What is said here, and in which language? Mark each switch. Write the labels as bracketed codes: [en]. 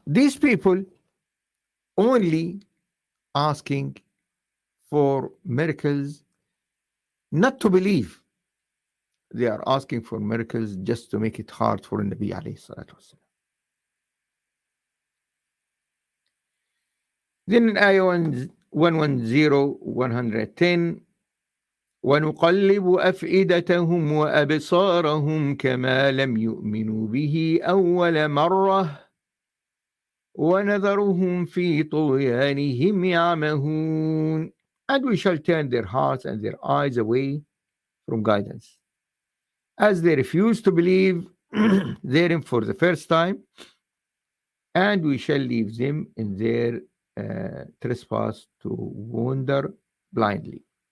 [en] These people only asking for miracles, not to believe. They are asking for miracles just to make it hard for Nabi alayhi salatu wasalam. Then in ayah 110, [ar] وَنُقَلِّبُ أَفْئِدَتَهُمْ وَأَبْصَارَهُمْ كَمَا لَمْ يُؤْمِنُوا بِهِ أَوَّلَ مَرَّةٍ وَنَذَرُهُمْ فِي طُغْيَانِهِمْ يَعْمَهُونَ. [en] And we shall turn their hearts and their eyes away from guidance, as they refuse to believe therein for the first time, and we shall leave them in their trespass to wander blindly.